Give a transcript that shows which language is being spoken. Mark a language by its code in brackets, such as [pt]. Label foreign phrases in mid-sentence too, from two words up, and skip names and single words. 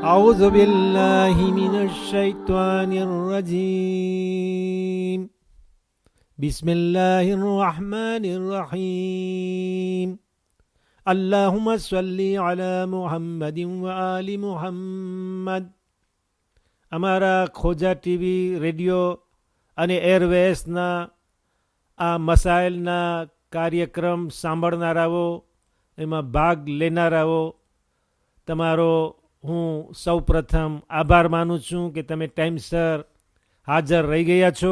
[ar] أعوذ بالله من الشيطان الرجيم بسم الله الرحمن الرحيم اللهم صل على محمد وآل محمد. [gu] અમારા ખોજા ટીવી રેડિયો અને એરવેસના આ મસાઇલના કાર્યક્રમ સાંભળનારાઓ, એમાં ભાગ લેનારાઓ, તમારો હું સૌપ્રથમ આભાર માનું છું કે તમે ટાઈમસર હાજર રહી ગયા છો.